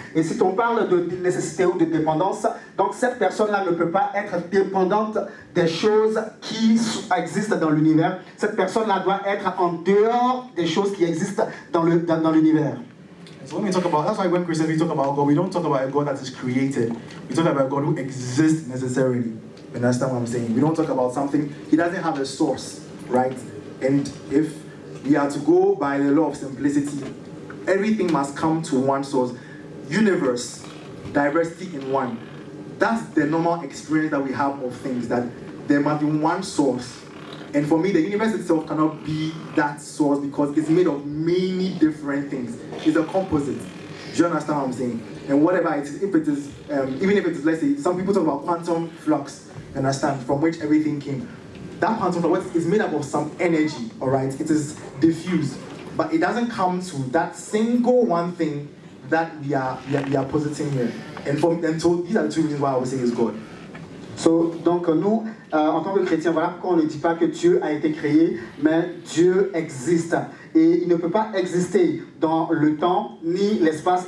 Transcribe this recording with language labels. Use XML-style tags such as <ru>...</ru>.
<fr>Et si on parle de nécessité ou de dépendance, donc cette personne-là ne peut pas être dépendante des choses qui existent dans l'univers. Cette personne-là doit être en dehors des choses qui existent dans l'univers.</fr> <en>So when we talk about, that's why when Christians we talk about God, we don't talk about a God that is created. We talk about a God who exists necessarily. You understand what I'm saying? We don't talk about something, he doesn't have a source, right? And if we are to go by the law of simplicity, everything must come to one source. Universe, diversity in one. That's the normal experience that we have of things, that there must be one source. And for me, the universe itself cannot be that source because it's made of many different things. It's a composite. Do you understand what I'm saying? And whatever it is, if it is, even if it is, let's say, some people talk about quantum flux, you understand, from which everything came. That quantum flux is made up of some energy, all right? It is diffused, but it doesn't come to that single one thing that we are positing here. And so these are the two reasons why I would say is God.</en> <fr>So, donc nous, en tant que chrétiens, voilà pourquoi on ne dit pas que Dieu a été créé, mais Dieu existe. Et il ne peut pas exister dans le temps ni l'espace.</fr>